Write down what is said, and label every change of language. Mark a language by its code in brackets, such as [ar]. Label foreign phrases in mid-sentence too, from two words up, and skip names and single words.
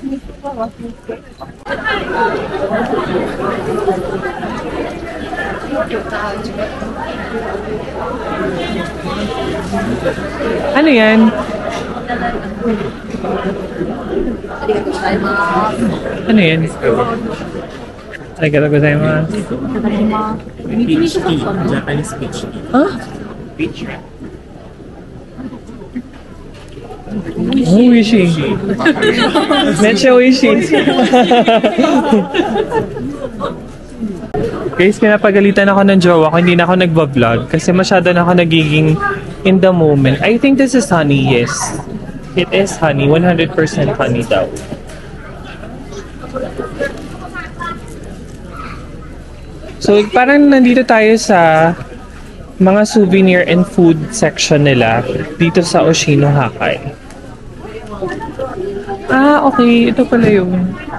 [tl] Ano yan? Ano yan? [ja] ありがとうございます. [en] Peach tea. Japanese peach tea. Huh? Peach. [ja] Oishi. めっちゃおいしい. [tl] Guys, pinapagalitan ako ng jowa ko. Hindi na ako nagbablog kasi masyado na ako nagiging [en] in the moment. I think this is honey, yes. It is honey. 100% honey daw. [tl] So, parang nandito tayo sa mga [en] souvenir and food section [tl] nila dito sa Oshino Hakai. Ah, okay. Ito pala yun.